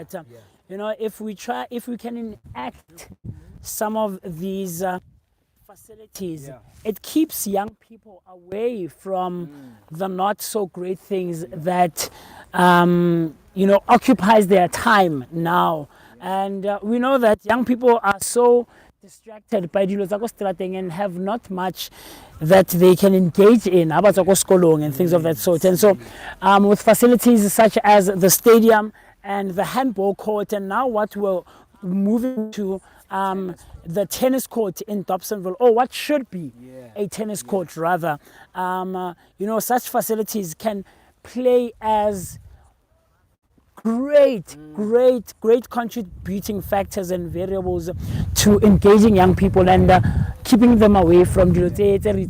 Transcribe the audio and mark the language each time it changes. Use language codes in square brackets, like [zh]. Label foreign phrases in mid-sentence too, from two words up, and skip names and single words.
[en] that if we can enact some of these facilities, Yeah. it keeps young people away from the not so great things that occupies their time now. And we know that young people are so distracted by [tn] dilo tsa ko strateng [en] and have not much that they can engage in about [tn] tsa ko sekolong [en] and things of that sort. And so with facilities such as the stadium and the handball court, and now what we're moving to the tennis court in Dobsonville, or what should be a tennis court rather, such facilities can play as great contributing factors and variables to engaging young people and keeping them away from they